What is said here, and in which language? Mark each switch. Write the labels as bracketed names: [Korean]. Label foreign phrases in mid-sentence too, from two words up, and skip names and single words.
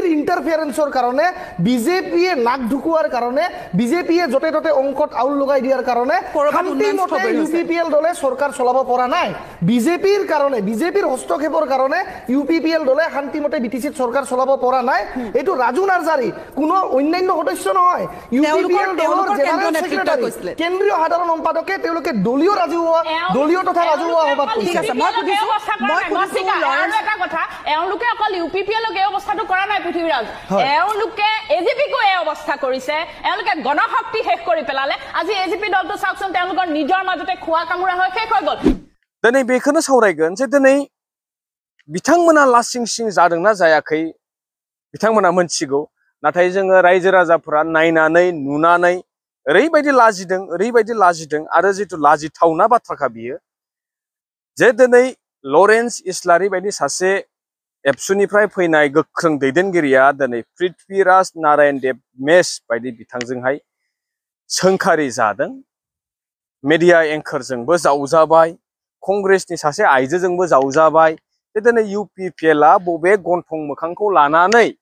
[Assamese] ইন্টাৰফেৰেন্সৰ কাৰণে বিজেপিয়ে নাক ঢুকুৱাৰ কাৰণে বিজেপিয়ে যতে ততে অংকত আউল লগাই দিয়াৰ কাৰণে শান্তিমতে ইউপিপিএল দলে চৰকাৰ চলাব পৰা নাই বিজেপিৰ কাৰণে বিজেপিৰ হস্তক্ষেপৰ কাৰণে UPPL দলে শান্তিমতে বিটিচিত সরকার চলাব পৰা নাই এইটো ৰাজু নাৰ্জাৰী কোনো অন্যান্য সদস্য নহয় UPPL দলৰ জেনাৰেল সেক্ৰেটাৰী কেন্দ্ৰীয় সাধাৰণ সম্পাদকে তেওঁলোকে দলীয় ৰাজহুৱা দলীয় তথা ৰাজহুৱা সভাত ঠিক আছে মই এটা কথা এওঁলোকে অকল UPPLক এই অৱস্থাটো কৰা নাই পৃথিৱীৰাজ এওঁলোকে AGPকো এই অৱস্থা কৰিছে এওঁলোকে গণশক্তি শেষ কৰি পেলালে আজি AGP দলটো চাওকচোন তেওঁলোকৰ নিজৰ মাজতে খোৱা কামুৰা হৈ শেষ হৈ গ'ল [Bodo] दिनै बेखौनो सावरायगोन जे दिनै बिथांमोना लासिं सिं जादोंना जायाखै बिथांमोना मोनथिगौ नाथाय जोङो रायजो राजाफोरा नायनानै नुनानै ओरैबायदि लाजिदों आरो जितु लाजिथावना बाथ्राखा बियो जे दिनै लरेन्स इस्लारि बायदि सासे एबसुनिफ्राय फैनाय गोख्रों दैदेनगिरिया दिनै पृथ्वीराज नारायण देब मेस बायदि बिथांजोंहाय सोंखारि जादों मेडिया एंकरजोंबो जावजाबाय कंग्रेसनि सासे आइजोजोंबो जावजाबाय दिनै UPPLआ बबे गन्थं मोखांखौ लानानै